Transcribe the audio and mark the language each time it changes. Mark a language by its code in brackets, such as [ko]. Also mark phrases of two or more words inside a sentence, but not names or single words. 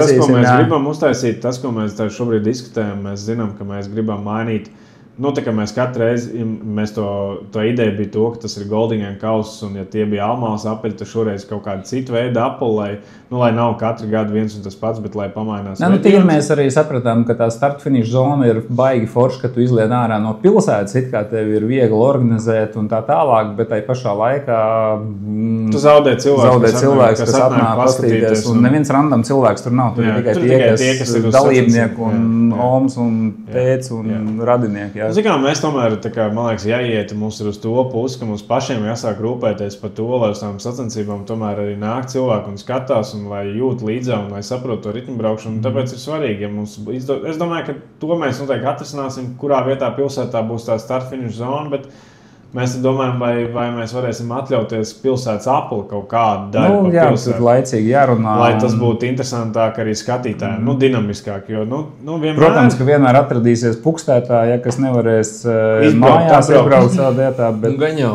[lv] Tas, ko mēs gribam uztaisīt, tas, ko mēs šobrīd diskutējam, mēs zinām, ka mēs gribam mainīt. Tā kā mēs katru reizi, to ideja bija to, ka tas ir Goldingen kauss, un ja tie bija Almāls apeļi, tad šoreiz kaut kāda cita veida apeli, lai nav katru gadu viens un tas pats, bet lai pamainās. Tīri mēs arī sapratām, ka tā start-finish zona ir baigi forša, ka tu izlied ārā no pilsētas, it kā tev ir viegli organizēt un tā tālāk, bet tai pašā laikā tu zaudē cilvēks, kas atnāk paskatīties, un neviens random cilvēks tur nav, tur ir tikai tie, kas ir dalībnieki un oms un tēts un radinieki. Mēs tomēr, man liekas, jāiet mums ir uz to pusi, ka mums pašiem jāsāk rūpēties par to, lai uz tām sacensībām tomēr arī nāk cilvēki un skatās un lai jūt līdzā un lai saprot to ritmu braukšanu. Tāpēc ir svarīgi, es domāju, ka to mēs noteikti atrisināsim, kurā vietā pilsētā būs tā start-finish zona, bet mēs domājam, vai mēs varēsim atļauties pilsētas apli kaut kādu daļu pa pilsētu. Laicīgi jārunā. Lai tas būtu interesantāk arī skatītājiem, dinamiskāk, jo, vienmēr... Protams, ka vienmēr atradīsies pukstētāji, kas nevarēs mājās iebraukt savā vietā, bet...